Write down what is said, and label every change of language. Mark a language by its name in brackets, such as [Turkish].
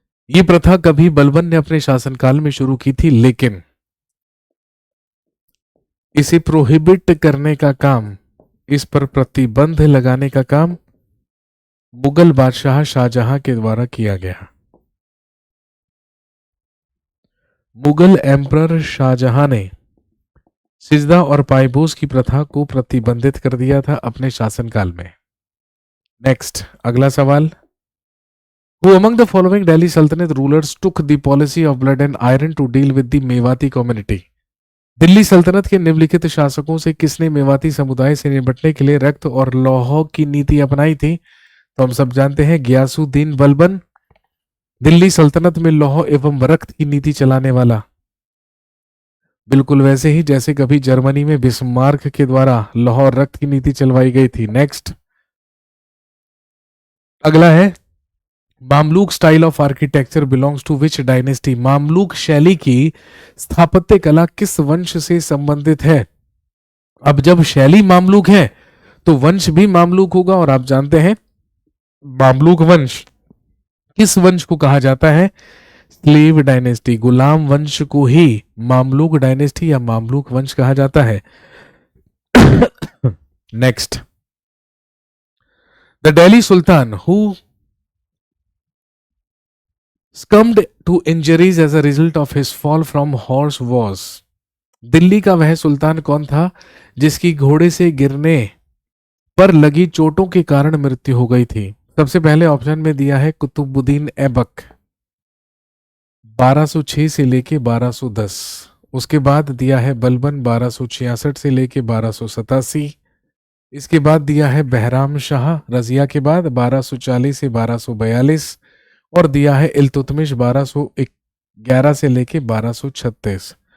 [Hindi] ये प्रथा कभी बलबन ने अपने शासनकाल में शुरू की थी, लेकिन इसे प्रोहिबिट करने का काम, इस पर प्रतिबंध लगाने का काम मुगल बादशाह शाहजहां के द्वारा किया गया। मुगल एम्परर शाहजहां ने सिजदा और पायबोस की प्रथा को प्रतिबंधित कर दिया था अपने शासनकाल में। [English] next, [Hindi] अगला सवाल, [English] Who among the following Delhi Sultanate rulers took the policy of blood and iron to deal with the Mewati community? [Hindi] Delhi सल्तनत के निम्नलिखित शासकों से किसने मेवाती समुदाय से निपटने के लिए रक्त और लौह की नीति अपनाई थी? तो हम सब जानते हैं गियासुद्दीन बलबन, दिल्ली सल्तनत में लौह एवं रक्त की नीति चलाने वाला, बिल्कुल वैसे ही जैसे कभी जर्मनी में बिस्मार्क के द्वारा लौह और रक्त की नीति चलवाई गई थी। [English] next, [Hindi] अगला है, [English] Mamluk style of architecture belongs to which dynasty? [Hindi] Mamluk शैली की स्थापत्य कला किस वंश से संबंधित है? अब जब शैली मामलूक है तो वंश भी मामलूक होगा, और आप जानते हैं मामलूक वंश किस वंश को कहा जाता है? [English] slave dynasty, [Hindi] गुलाम वंश को ही मामलूक डायनेस्टी या मामलूक वंश कहा जाता है। [English] Next, the Delhi sultan who succumbed to injuries as a result of his fall from horse was? [Hindi] Delhi का वह सुल्तान कौन था जिसकी घोड़े से गिरने पर लगी चोटों के कारण मृत्यु हो गई थी? सबसे पहले ऑप्शन में दिया है कुतुबुद्दीन ऐबक 1206 से लेके 1210, उसके बाद दिया है बलबन 1266 से लेके 1287, इसके बाद दिया है बहराम शाह रजिया के बाद 1240 से 1242, और दिया है इल्तुतमिश 1211 से लेके 1236।